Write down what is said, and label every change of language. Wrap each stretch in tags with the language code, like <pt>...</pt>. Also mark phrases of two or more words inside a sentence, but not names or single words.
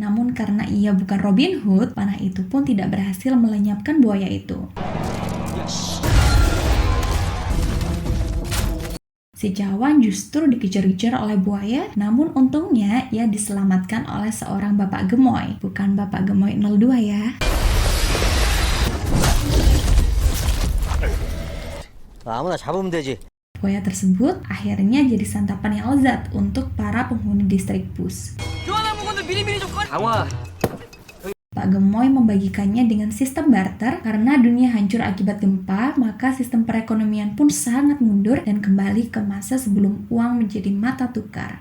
<id>Namun karena ia bukan Robin Hood, panah itu pun tidak berhasil melenyapkan buaya itu. Si Cawan justru dikejar-kejar oleh buaya, namun untungnya ia diselamatkan oleh seorang Bapak Gemoy. Bukan Bapak Gemoy 02 ya.</id> <ko>아무나 잡으면 되지.</ko> <id>Buaya tersebut akhirnya jadi santapan yang lezat untuk para penghuni distrik Bus.</id> <ko>강화.</ko> <id>Pak Gemoy membagikannya dengan sistem barter karena dunia hancur akibat gempa, maka sistem perekonomian pun sangat mundur dan kembali ke masa sebelum uang menjadi mata tukar.</id>